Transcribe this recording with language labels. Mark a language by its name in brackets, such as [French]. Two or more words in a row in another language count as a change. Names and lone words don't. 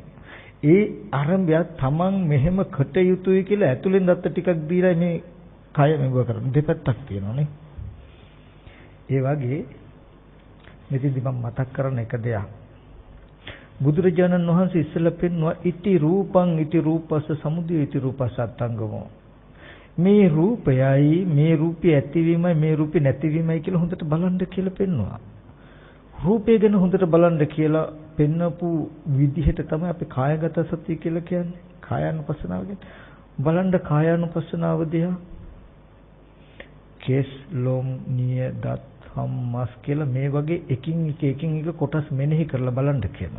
[Sinhala] ඒ ආරම්භය තමන් මෙහෙම කටයුතුයි කියලා ඇතුලෙන් දත්ත ටිකක් දීලා මේ කය මෙව කරන දෙපැත්තක් තියෙනවානේ. ඒ වගේ මෙතෙන්දි මම මතක් කරන එක දෙයක්. බුදුරජාණන් වහන්සේ ඉස්සෙල්ලා පෙන්වුවා [Pali] ඉති රූපං ඉති රූපස්ස සමුදය ඉති රූපස්ස අත්ංගමෝ. [Sinhala] මේ රූපයයි මේ රූපය ඇතිවීමයි මේ රූපේ නැතිවීමයි කියලා හොඳට බලන්න කියලා පෙන්වුවා. රූපය ගැන හොඳට බලන්න කියලා පෙන්නපු විදිහට තමයි අපි කායගත සතිය කියලා කියන්නේ. කායානුපස්සනාව කියන්නේ. බලන්න කායානුපස්සනාව දිහා කේස් ලොම් නිය දත් හම් මස් කියලා මේ වගේ එකින් එක කොටස් මෙනෙහි කරලා බලන්න කියනවා.